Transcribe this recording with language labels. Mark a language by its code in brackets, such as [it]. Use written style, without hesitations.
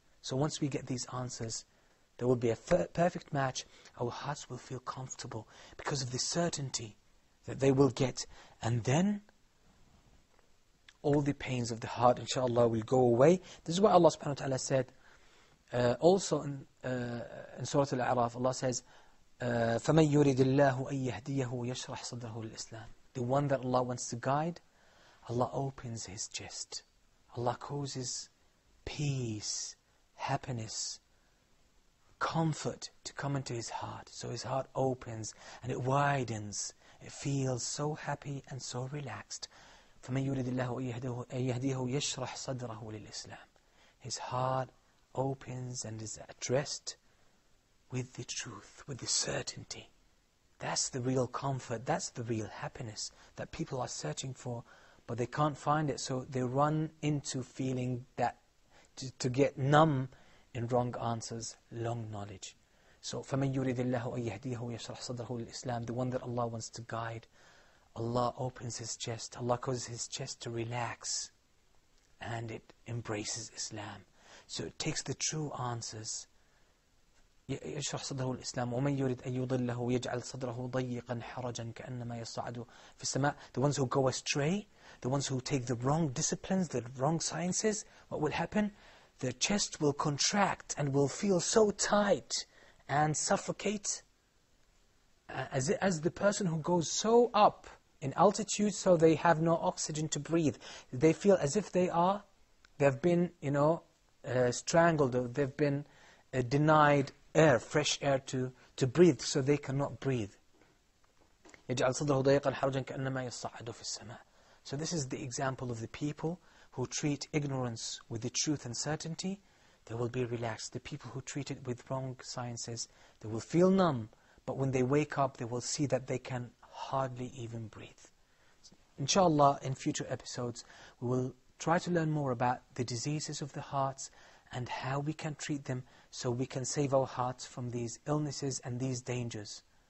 [en] So once we get these answers, there will be a perfect match. Our hearts will feel comfortable because of the certainty that they will get. And then all the pains of the heart, inshallah, will go away. This is what Allah subhanahu wa ta'ala said. [ar] Also in Surah Al-A'raf, Allah says, فَمَنْ يُرِدِ اللَّهُ أَن يَهْدِيَهُ يَشْرَحْ صَدْرَهُ لِلْإِسْلَامِ. [en] The one that Allah wants to guide, Allah opens his chest. Allah causes peace, happiness, comfort to come into his heart. So his heart opens and it widens. It feels so happy and so relaxed. [ar] فَمَنْ يُرِدِ اللَّهُ أَن يَهْدِيَهُ يَشْرَحْ صَدْرَهُ لِلْإِسْلَامِ. [en] His heart opens and is at rest with the truth, with the certainty. That's the real comfort, that's the real happiness that people are searching for, but they can't find it, so they run into feeling that to get numb in wrong answers, long knowledge. [ar] So, فَمَنْ يُرِدِ اللَّهُ أَن يَهْدِيَهُ يَشْرَحْ صَدْرَهُ لِلْإِسْلَامِ. [en] The one that Allah wants to guide, Allah opens his chest, Allah causes his chest to relax, and it embraces Islam. So it takes the true answers. [ar] يشرح صدره الإسلام ومن يريد أن يضله يجعل صدره ضيقا حرجا كأنما يصعد في السماء. [en] The ones who go astray, the ones who take the wrong disciplines, the wrong sciences, what will happen? Their chest will contract and will feel so tight and suffocate as the person who goes so up in altitude so they have no oxygen to breathe. They feel as if they've been, strangled, or they've been denied air, fresh air to breathe, so they cannot breathe. [ar] يجعل صدره ضيقا حرجا كأنما يصعد في السماء. [en] So this is the example of the people who treat ignorance with the truth and certainty. They will be relaxed. The people who treat it with wrong sciences, they will feel numb, but when they wake up, they will see that they can hardly even breathe. Inshallah, in future episodes, we will try to learn more about the diseases of the hearts and how we can treat them so we can save our hearts from these illnesses and these dangers.